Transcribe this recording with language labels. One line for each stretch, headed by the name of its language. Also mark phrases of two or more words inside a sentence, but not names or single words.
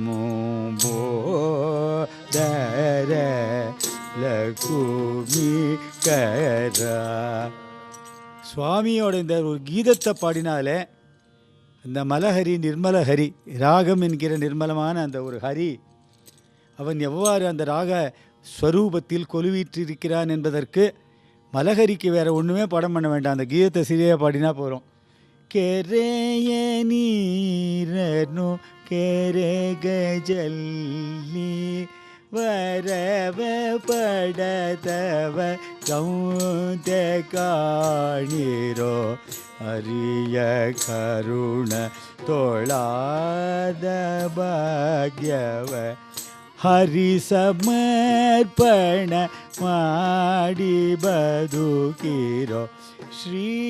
Tamil: லம்போதர லகுமிகரா சுவாமியோட இந்த ஒரு கீதத்தை பாடினாலே அந்த மலஹரி நிர்மலஹரி ராகம் என்கிற நிர்மலமான அந்த ஒரு ஹரி அவன் எவ்வாறு அந்த ராக ஸ்வரூபத்தில் கொலுவீற்றிருக்கிறான் என்பதற்கு மலஹரிக்கு வேறு ஒன்றுமே பாடம் பண்ண வேண்டாம், அந்த கீதத்தை சரியாக பாடினா போகிறோம்.
Kannada: ಕೆರೆಯ ನೀರನು ಕೆರೆಗಜಲ್ಲಿ ವರವ ಪಡದವ ಗೌಂತ ಕಾಣಿರೋ ಹರಿಯ ಕರುಣ ತೋಳಾದ ಭಾಗ್ಯವ ಹರಿ ಸಮರ್ಪಣ ಮಾಡಿ ಬದುಕಿರೋ ಶ್ರೀ